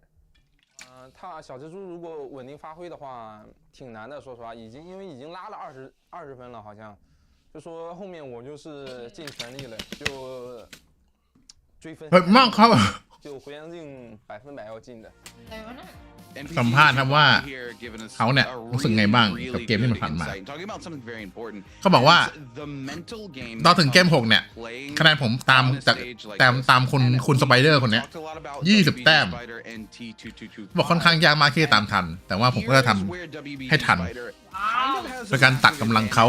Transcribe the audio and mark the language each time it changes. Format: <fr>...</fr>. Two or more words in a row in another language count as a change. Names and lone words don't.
<zh>他小蜘蛛如果稳定发挥的话，挺难的。说实话，因为已经拉了20分了，好像，就说后面我就是尽全力了，就追分。</zh> <th>ๆมากครับ</th> <zh>就回阳镜100%要进的。</zh> <th>สัมภาษณ์ครับว่าเขาเนี่ยรู้สึกไงบ้างกับเกมที่มันผ่านมาเขาบอกว่าตอนถึงเกม6เนี่ยคะแนนผมตามคุณสไปเดอร์คนเนี้ย20 แต้มบอกค่อนข้างยากมากที่จะตามทันแต่ว่าผมก็จะทำให้ทันโดยการตัดกำลังเขา</th>